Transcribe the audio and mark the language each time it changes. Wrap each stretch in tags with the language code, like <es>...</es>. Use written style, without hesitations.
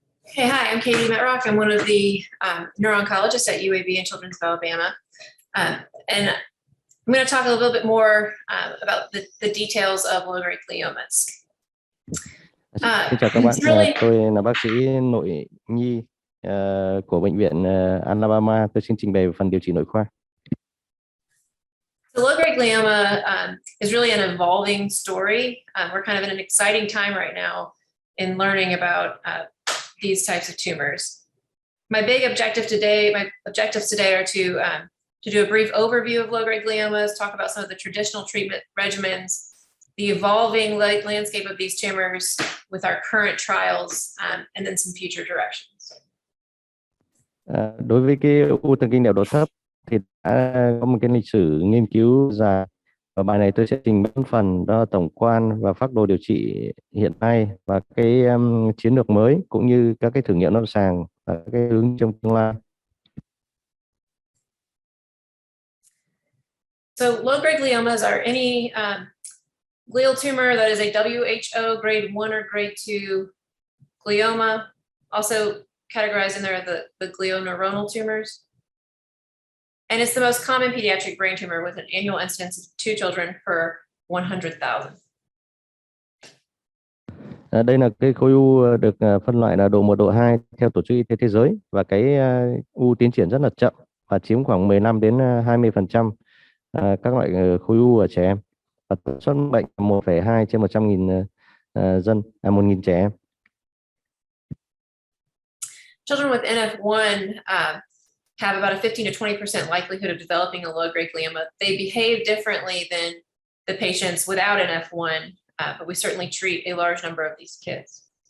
<en>Okay, hi, I'm Katie Metrock. I'm one of the neuro-oncologists at UAB in Children's of Alabama. And I'm going to talk a little bit more about the details of low-grade gliomas.</en> <vi>Xin chào các bạn, tôi là bác sĩ nội nhi của Bệnh viện Alabama. Tôi xin trình bày phần điều trị nội khoa.</vi> <en>So low-grade glioma is really an evolving story. We're kind of in an exciting time right now in learning about these types of tumors. My objectives today are to to do a brief overview of low-grade gliomas, talk about some of the traditional treatment regimens, the evolving landscape of these tumors with our current trials, and then some future directions.</en> <vi>Đối với cái u thần kinh đệm độ thấp thì đã có một cái lịch sử nghiên cứu dài. Ở bài này tôi sẽ trình bày phần đó tổng quan và phác đồ điều trị hiện nay và cái chiến lược mới cũng như các cái thử nghiệm lâm sàng và cái hướng trong tương lai.</vi> <en>So low-grade gliomas are any glial tumor that is a WHO grade 1 or grade 2 glioma, also categorized in there the glioneuronal tumors. And it's the most common pediatric brain tumor with an annual incidence of 2 children per 100,000.</en> <vi>Đây là cái khối u được phân loại là độ 1, độ 2 theo Tổ chức Y tế Thế giới và cái u tiến triển rất là chậm và chiếm khoảng 15 đến 20% các loại khối u ở trẻ em. Và tần suất bệnh 1,2 trên 100.000 dân, 1.000 trẻ em.</vi> <en>Children with NF1 have about a 15 to 20% likelihood of developing a low-grade glioma. They behave differently than the patients without NF1, but we certainly treat a large number of these kids.</en>